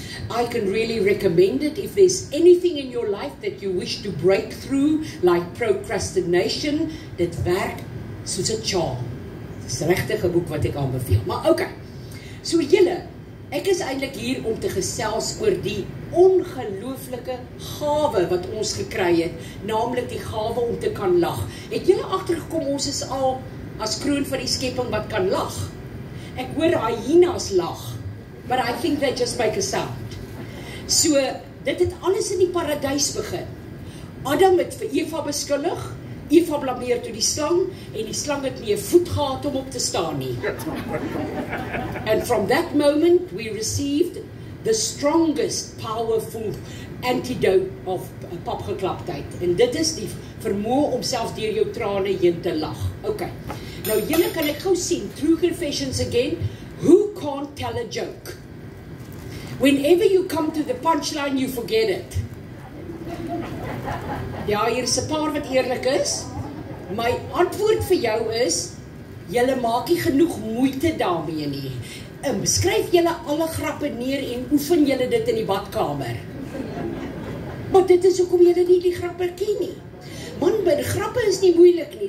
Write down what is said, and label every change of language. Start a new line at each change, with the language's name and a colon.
English: I can really recommend it if there's anything in your life that you wish to break through, like procrastination,
Afrikaans: dit werk soos 'n charm. Dit is regtig 'n boek wat ek aanbeveel. Maar okay, so julle, ek is eintlik hier om te gesels oor die ongelooflike gawe wat ons gekry het, naamlik die gawe om te kan lag. Het julle agtergekom ons is al as kroon van die skepping wat kan lag? Ek hoor hyenas lag,
English: but I think they just make a sound.
Afrikaans: So, dit het alles in die paradys begin. Adam het vir Eva beskuldig, Eva blameer toe die slang en die slang het nie 'n voet gehad om op te staan nie.
English: And from that moment we received the strongest powerful antidote of papgeklaptheid.
Afrikaans: En dit is die vermoë om selfs deur jou trane heen te lag.
English: Okay.
Afrikaans: Nou julle kan ek gou sien,
English: True Confessions again, who can't tell a joke? Whenever you come to the punchline, you forget it.
Afrikaans: Ja, hier is 'n paar wat eerlik is. My antwoord vir jou is, julle maak nie genoeg moeite daarmee nie. Skryf julle alle grappe neer en oefen julle dit in die badkamer. Maar dit is hoekom julle nie die grappe ken nie. Man, by die grappe is nie moeilik nie.